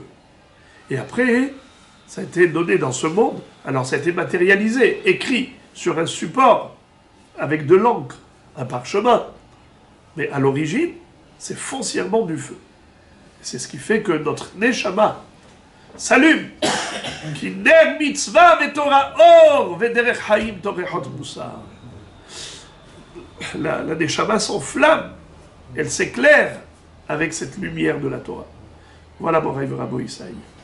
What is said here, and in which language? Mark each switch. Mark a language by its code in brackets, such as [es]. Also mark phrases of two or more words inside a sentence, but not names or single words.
[fr] Et après, ça a été donné dans ce monde, alors ça a été matérialisé, écrit sur un support, avec de l'encre, un parchemin. Mais à l'origine, c'est foncièrement du feu. C'est ce qui fait que notre Neshama s'allume. [he] כי נר מצוה ותורה אור ודרך חיים תוכחות מוסר. [fr] La Neshama s'enflamme, elle s'éclaire avec cette lumière de la Torah. Voilà mon rêve Rabbi Isaïe.